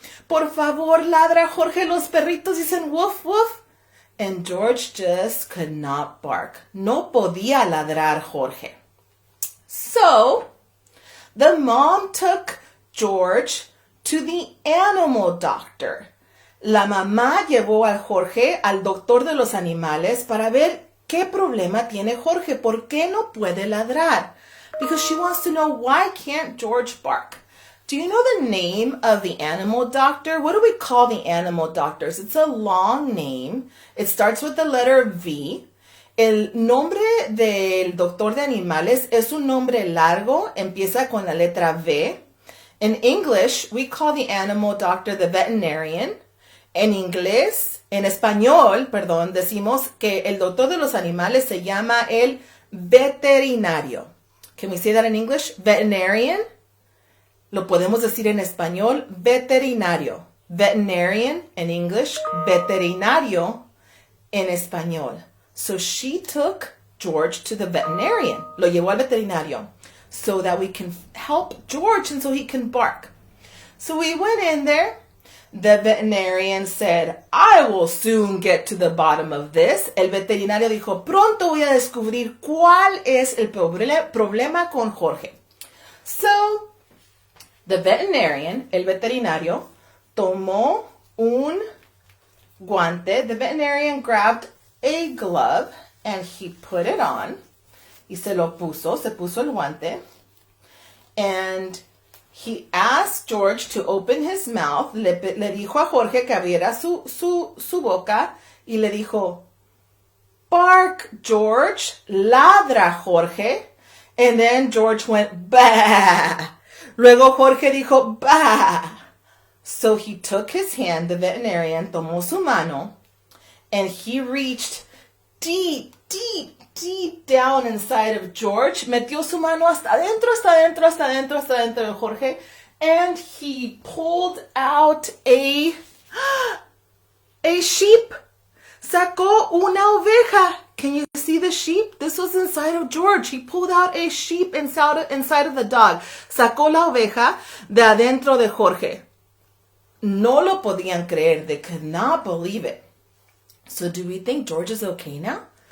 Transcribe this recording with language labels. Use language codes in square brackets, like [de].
[es] Por favor, ladra Jorge. Los perritos dicen woof, woof. [en] And George just could not bark. [es] No podía ladrar Jorge. [en] So, the mom took George to the animal doctor. [es] La mamá llevó a Jorge al doctor de los animales para ver qué problema tiene Jorge. ¿Por qué no puede ladrar? [en] Because she wants to know, why can't George bark? Do you know the name of the animal doctor? What do we call the animal doctors? It's a long name. It starts with the letter V. [es] El nombre del doctor de animales es un nombre largo. Empieza con la letra V. [en] In English, we call the animal doctor the veterinarian. [es] En español, decimos que el doctor de los animales se llama el veterinario. [en] Can we say that in English? Veterinarian. [es] Lo podemos decir en español, veterinario. [en] Veterinarian in English, [es] veterinario en español. [en] So she took George to the veterinarian. [es] Lo llevó al veterinario [en] so that we can help George and so he can bark. So we went in there. The veterinarian said, I will soon get to the bottom of this. [es] El veterinario dijo, pronto voy a descubrir cuál es el problema con Jorge. [en] So, the veterinarian, [es] el veterinario, tomó un guante. [en] The veterinarian grabbed a glove and he put it on. [es] Y se puso el guante. [en] And he asked George to open his mouth. [es] Le dijo a Jorge que abriera su boca. Y le dijo, [en] bark, George. [es] Ladra, Jorge. [en] And then George went, bah. [es] Luego Jorge dijo, bah. [en] So he took his hand, the veterinarian, [es] tomó su mano, [en] and he reached deep, deep, deep down inside of George. [es] Metió su mano hasta adentro, hasta adentro, hasta adentro, hasta adentro de Jorge. [en] And he pulled out a sheep. [es] Sacó una oveja. [en] Can you see the sheep? This was inside of George. He pulled out a sheep inside of the dog. [es] Sacó la oveja de adentro de Jorge. No lo podían creer. [en] They could not believe it. So do we think George is okay now?